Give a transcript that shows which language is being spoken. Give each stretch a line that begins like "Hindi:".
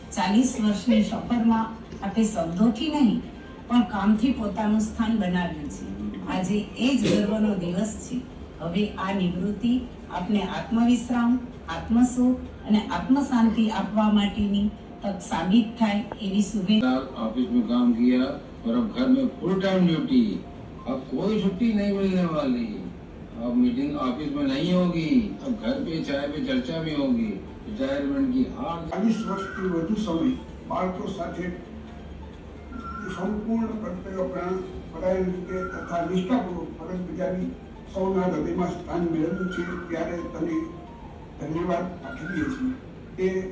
Gujarati: 40 વર્ષની સફરમાં આપણે શબ્દોથી નહીં પણ કામથી પોતાનું સ્થાન બનાવ્યું છે. આજે એ જ ગર્વનો દિવસ છે. હવે આ નિવૃત્તિ આપને આત્મવિશ્રામ, આત્મસુખ અને આત્મશાંતિ આપવા માટેની तक साबित થાય એવી શુભેચ્છા।
Hindi: ऑफिस में काम किया और अब घर में फुल टाइम ड्यूटी। अब कोई छुट्टी नहीं मिलने वाली। अब मीटिंग ऑफिस में नहीं होगी, अब घर पे चाय पे चर्चा भी होगी। रिटायरमेंट की हार
Gujarati: 40 વર્ષથી વધુ સમય બાળકો સાથે સંપૂર્ણ કર્તવ્ય પરાયણ રીતે તથા નિષ્ઠાપૂર્વક ફરજ બજાવી સૌના હૃદયમાં સ્થાન મેળવ્યું છે, ત્યારે તને ધન્યવાદ પાઠવીએ છીએ। તે